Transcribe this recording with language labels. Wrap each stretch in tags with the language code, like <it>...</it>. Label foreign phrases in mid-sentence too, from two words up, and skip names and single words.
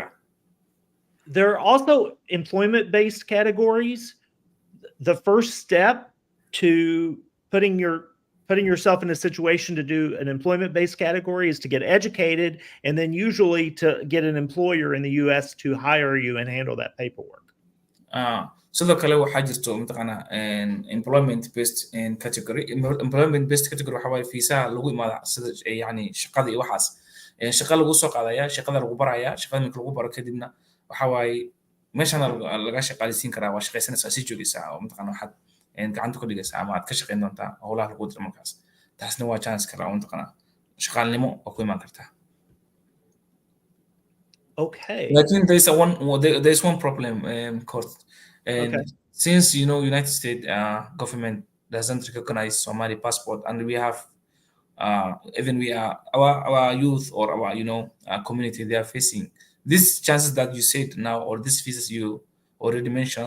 <en>There are also employment-based categories. The first step to putting yourself in a situation to do an employment-based category is to get educated, and then usually to get an employer in the US to hire you and handle that paperwork.</en> <so>sidoo kale waxaa jirto mataqaanaa</so> <en>employment-based category. Employment-based category</en> <so>waxaa waaye fiisaha lagu imaada sida yani shaqada iyo waxaas shaqa lagu soo qaadaya shaqada lagu baraya shaqada marka lagu baro kadibna waxaa waaye meeshana laga shaqaaleysiin karaa waa shaqaysanaysaa si joogaysaa oo mataqaanaa waxaad gacanta ku dhigaysaa ama aad ka shaqayn doontaa howlaha lagu diro markaas taasna waa chance kale oo mataqaanaa shaqaalnimo oo ku imaan kartaa.</so> <en>Okay. Lakin there's one problem, Kurt. And Okay. since you know United States government doesn't recognize Somali passport, and we have even we are our youth or our community, they are facing these chances that you said now or these visas you already mentioned.</en>